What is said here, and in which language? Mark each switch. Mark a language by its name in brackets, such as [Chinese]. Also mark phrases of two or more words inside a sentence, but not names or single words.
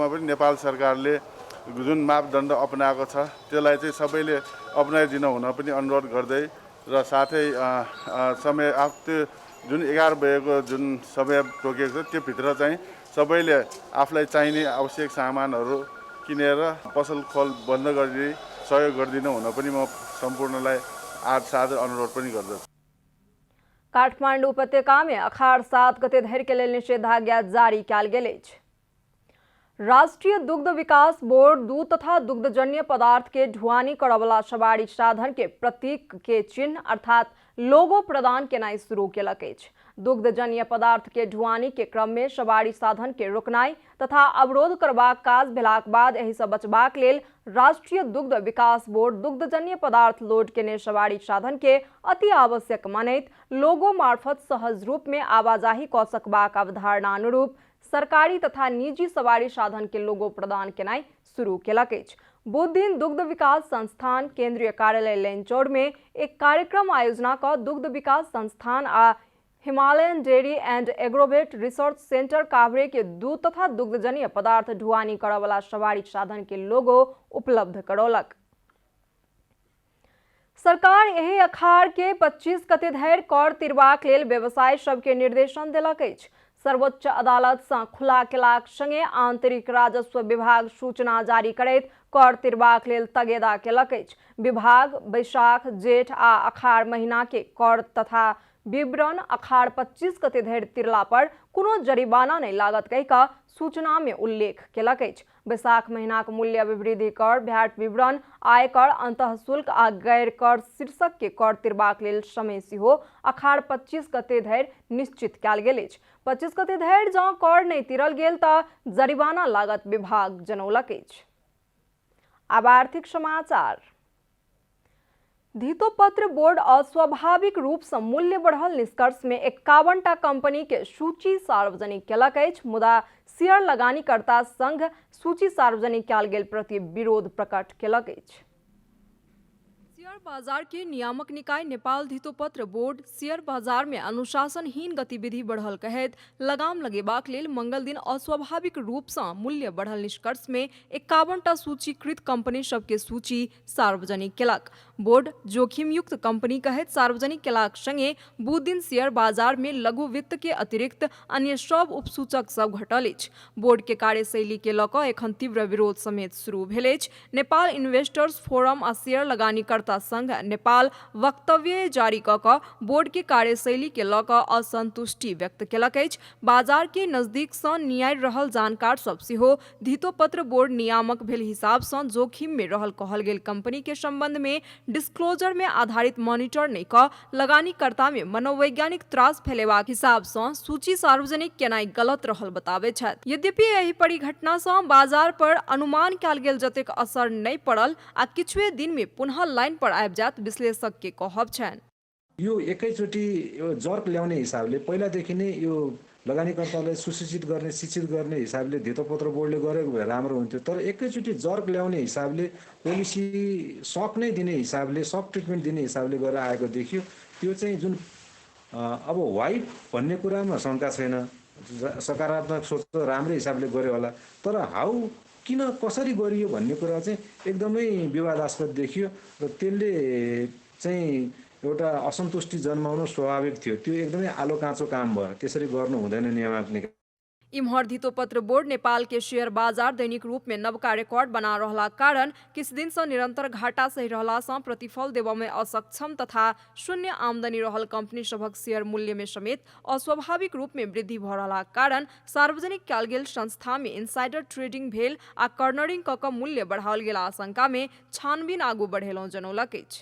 [Nepali] पनि नेपाल सरकारले जुन मापदण्ड अपनाएको छ त्यसलाई चाहिँ सबैले अपनाइदिन हुन पनि अनुरोध गर्दै र साथै समय जुन 11 बजेको जुन समय तोकेको छ त्यो भित्र चाहिँ सबैले आफूलाई चाहिने आवश्यक सामानहरू किनेर पसल खोल बन्द गरिदिई सहयोग गरिदिनु हुन पनि म सम्पूर्णलाई सादर अनुरोध पनि गर्दछु। [Maithili] काठमांडू उपत्यका में अखाड़ 7 गते धरि के लेल निषेधाज्ञा जारी कयल गेल अछि। राष्ट्रीय दुग्ध विकास बोर्ड दूध तथा दुग्धजन्य पदार्थ के ढुवानी करवला सवारी साधन के प्रतीक के चिन्ह अर्थात लोगो प्रदान केनाइ शुरू केलक अछि। दुग्धजन्य पदार्थ के ढुवानी के क्रम में सवारी साधन के रोकनाइ तथा अवरोध करबाक काज भेलाक बाद एहि सँ बचबाक लेल राष्ट्रीय दुग्ध विकास बोर्ड दुग्धजन्य पदार्थ लोड केने सवारी साधन के अति आवश्यक मानैत लोगो मार्फत सहज रूप में आवाजाही कऽ सकबाक अवधारणा अनुरूप सरकारी तथा निजी सवारी साधन के लोगो प्रदान केनाइ शुरू केलक अछि। बुध दिन दुग्ध विकास संस्थान केंद्रीय कार्यालय लैनचौड़ में एक कार्यक्रम आयोजना का दुग्ध विकास संस्थान आ हिमालयन डेयरी एंड एग्रोवेट रिसर्च सेंटर काभरे के दूध तथा दुग्धजन्य पदार्थ ढुवानी करवला सवारी साधन के लोगो उपलब्ध करौलक। सरकार एहि अखाड़ के 25 गते धरि कर तिरबाक लेल व्यवसाय सबके निर्देशन देलक अछि। सर्वोच्च अदालत सँ खुला केलाक संगे आंतरिक राजस्व विभाग सूचना जारी करैत कर तिरबाक लेल तगेदा केलक अछि। विभाग बैशाख, जेठ आ अखाड़ महीना के कर तथा विवरण अखाड़ 25 गते धरि तिरला पर कोनो जरिमाना नहीं लागत कहि कऽ सूचना में उल्लेख केलक अछि। बैसाख महीनाक मूल्य अभिवृद्धि कर, भैट विवरण, आयकर, अंतःशुल्क आ गैर कर शीर्षक के कर तिरबाक लेल समय सेहो अखाड़ 25 गते धरि निश्चित कयल गेल अछि। 25 गते धरि जँ कर नहीं तिरल गेल तऽ जरिमाना लागत, विभाग जनौलक अछि। अब आर्थिक समाचार। धितोपत्र बोर्ड अस्वाभाविक रूप से मूल्य बढ़ल निष्कर्ष में 51टा कंपनी के सूची सार्वजनिक केलक अछि। मुदा शेयर लगानीकर्ता संघ सूची सार्वजनिक कयल गेल प्रति विरोध प्रकट केलक अछि। शेयर बाजार के नियामक निकाय नेपाल धितोपत्र बोर्ड शेयर बाजार में अनुशासनहीन गतिविधि बढ़ल कहैत लगाम लगेबाक लेल मंगल दिन अस्वाभाविक रूप से मूल्य बढ़ल निष्कर्ष में 51टा सूचीकृत कंपनी सबके सूची सार्वजनिक केलक। बोर्ड जोखिम युक्त कंपनी कहैत सार्वजनिक केलाक संगे बुध दिन शेयर बाजार में लघु वित्त के अतिरिक्त अन्य सब उपसूचक सब घटल अछि। बोर्ड के कार्यशैली के लऽ कऽ एखन तीव्र विरोध समेत शुरू भेल अछि। नेपाल इन्वेस्टर्स फोरम आ शेयर लगानीकर्ता संघ नेपाल वक्तव्य जारी कऽ कऽ बोर्ड के कार्यशैली के लऽ कऽ असंतुष्टि व्यक्त केलक अछि। बाजार के नजदीक सँ नियारि रहल जानकार सब सेहो धितोपत्र बोर्ड नियामक भेल हिसाब सँ जोखिम में रहल कहल गेल कंपनी के संबंध में डिस्क्लोजर में आधारित मॉनिटर नहीं कऽ लगानीकर्ता में मनोवैज्ञानिक त्रास फैलेबाक हिसाब सँ सूची सार्वजनिक केनाई गलत रहल बताबै छथि। यद्यपि एहि परिघटना सँ बाजार पर अनुमान कयल गेल जतेक असर नहीं पड़ल आ किछुए दिन में पुनः लाइन पर आबि जात विश्लेषक के कहब छनि। [Nepali] यो एकैचोटि यो जर्क ल्याउने हिसाबले पहिलादेखि नै यो लगानीकर्तालाई सुसूचित गर्ने, शिक्षित गर्ने हिसाबले धितोपत्र बोर्डले गरेको भए राम्रो हुन्थ्यो। तर एकैचोटि जर्क ल्याउने हिसाबले, [English] policy shock [Nepali] नै दिने हिसाबले, [English] shock treatment [Nepali] दिने हिसाबले गरेर आएको देखियो। त्यो चाहिँ जुन अब व्हाइट भन्ने कुरामा शङ्का छैन, सकारात्मक सोच त राम्रै हिसाबले गर्यो होला। तर हाउ किन कसरी गरियो भन्ने कुरा चाहिँ एकदमै विवादास्पद देखियो र त्यसले चाहिँ एउटा असन्तुष्टि जन्माउनु स्वाभाविक थियो। त्यो एकदमै आलो काँचो काम भयो, त्यसरी गर्नु हुँदैन नियामक निकाय। [Maithili] इम्हर धितोपत्र बोर्ड नेपाल के शेयर बाजार दैनिक रूप में नवका रिकॉर्ड बना रहला कारण किछ दिन से निरंतर घाटा सही रहला से प्रतिफल देव में असक्षम तथा शून्य आमदनी रहल कंपनी सभक शेयर मूल्य में समेत अस्वाभाविक रूप में वृद्धि भ रहला कारण सार्वजनिक कयल गेल संस्था में [English] insider trading [Maithili] भेल आ कर्नरिंग क क मूल्य बढ़ाओल गेल आशंका में छानबीन आगू बढ़ेलौं जनौलक अछि।